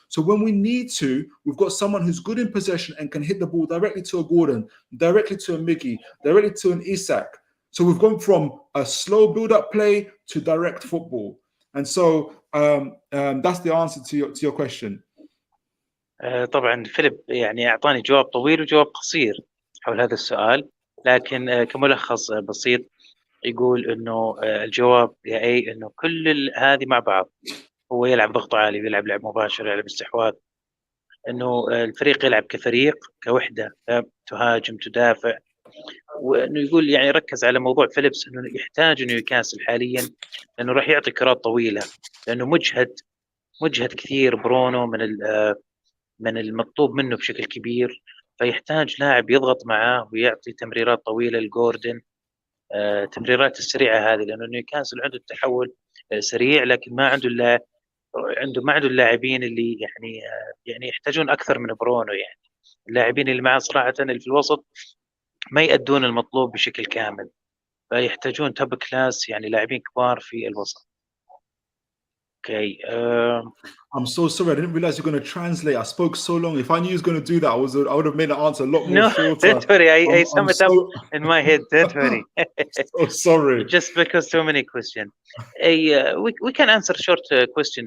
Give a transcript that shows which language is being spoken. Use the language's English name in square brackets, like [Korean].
[English] So when we need to, we've got someone who's good in possession and can hit the ball directly to a Gordon, directly to a Miggy, directly to an Isak. So we've gone from a slow build-up play to direct football. And so that's the answer to your question. [Arabic] طبعا فيليب يعني أعطاني جواب طويل وجواب قصير حول هذا السؤال، لكن كملخص بسيط يقول إنه الجواب إنه كل هذه مع بعض، هو يلعب ضغط عالي، بيلعب لعب مباشر، يلعب استحواذ، إنه الفريق يلعب كفريق كوحدة، تهاجم تدافع. وانه يقول يعني ركز على موضوع فيليبس انه يحتاج نيوكاسل حاليا لانه راح يعطي كرات طويله، لانه مجهد كثير برونو من المطلوب منه بشكل كبير، فيحتاج لاعب يضغط معاه ويعطي تمريرات طويله لجوردن، تمريرات السريعه هذه، لانه نيوكاسل عنده التحول سريع، لكن ما عنده اللاعبين اللي يعني يحتاجون اكثر من برونو. يعني اللاعبين اللي معه صراحه اللي في الوسط ما يأدون المطلوب بشكل كامل، فيحتاجون توب كلاس، يعني لاعبين كبار في الوسط. [English] Okay. I'm so sorry. I didn't realize you're going to translate. I spoke so long. If I knew he was going to do that, I would have made the answer a lot more shorter. Don't worry. I sum it up in my head. Don't worry. So sorry. Just because so many questions. We can answer short question.